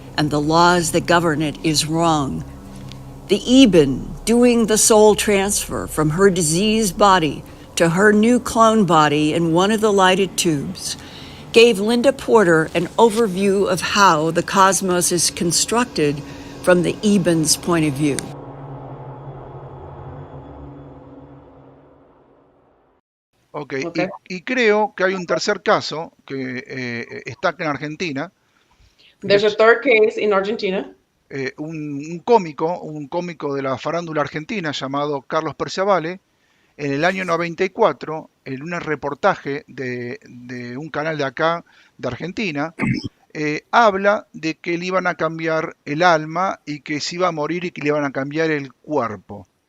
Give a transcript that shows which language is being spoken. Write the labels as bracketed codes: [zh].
[en] and the laws that govern it is wrong. The Eben, doing the soul transfer from her diseased body to her new clone body in one of the lighted tubes, gave Linda Porter an overview of how the cosmos is constructed from the Eben's point of view. [es] Ok, y creo que hay un tercer caso que está acá en Argentina. [en] There's a third case in Argentina. [es] Un cómico de la farándula argentina llamado Carlos Perciavale, en el año 94, en un reportaje de un canal de acá, de Argentina, habla de que le iban a cambiar el alma y que se iba a morir y que le iban a cambiar el cuerpo.